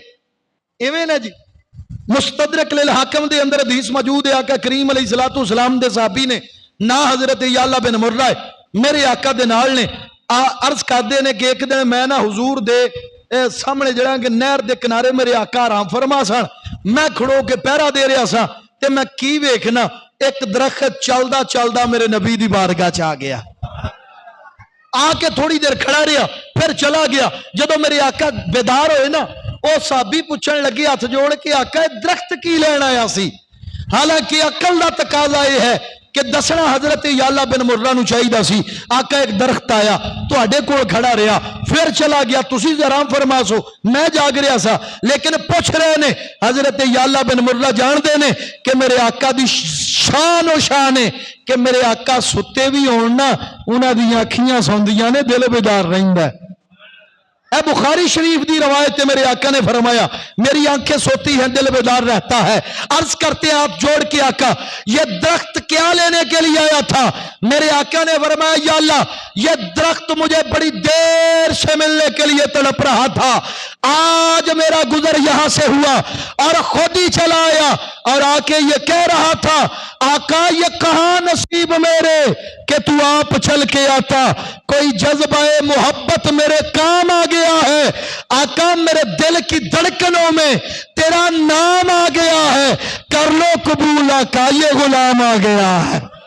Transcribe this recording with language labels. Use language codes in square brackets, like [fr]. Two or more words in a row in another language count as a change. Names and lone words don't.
[pa] ایویں نا جی، مستدرک للحاکم دے اندر حدیث موجود ہے، آقا کریم [ar] عليه الصلاة والسلام [pa] دے صحابی نے نا حضرت یعلیٰ بن مرہ میرے آقا دے نال نے [ur] عرض کرتے ہیں [pa] کہ ایک دن میں نا حضور دے سامنے جڑا کہ نہر کے کنارے میرے آقا آرام فرما سن، میں کھڑو کے پہرہ دے رہا سا تے میں کی ویکھنا، ایک درخت چلدا چلدا میرے نبی دی بارگاہ چ آ گیا، آکے تھوڑی دیر کھڑا رہا پھر چلا گیا. جدوں میرے آقا بیدار ہوئے نا، وہ صحابی پوچھن لگے ہاتھ جوڑ کے، آقا درخت کی لین آیا سی? [ur] حالانکہ عقل کا تقاضا یہ ہے [pa] کہ دسنا حضرت یعلا بن مرہ نو چاہیدا سی. آقا ایک درخت آیا تواڈے کول کھڑا رہا پھر چلا گیا, تسی آرام فرما سو, میں جاگ رہا سا, لیکن پوچھ رہے نے حضرت یعلا بن مرہ جان دے نے کہ میرے آقا دی شان و شان ہے کہ میرے آقا ستے بھی ہون نا انہاں دی اکھیاں سوندیاں نے دل بیدار رہندا ہے. اے بخاری شریف دی روایت ہے, میرے آقا نے فرمایا [ur] میری آنکھیں سوتی ہیں دل بیدار رہتا ہے. عرض کرتے ہیں آپ جوڑ کے آقا یہ درخت کیا لینے کے لیے آیا تھا؟ میرے آقا نے فرمایا یا اللہ یہ درخت مجھے بڑی دیر سے ملنے کے لیے تڑپ رہا تھا, آج میرا گزر یہاں سے ہوا اور خود ہی چلا آیا اور آ کے یہ کہہ رہا تھا آقا یہ کہاں نصیب میرے کہ تو آپ چل کے آتا, کوئی جذبہ محبت میرے کام آ گیا ہے آقا, میرے دل کی دھڑکنوں میں تیرا نام آ گیا ہے, کر لو قبول آقا یہ غلام آ گیا ہے.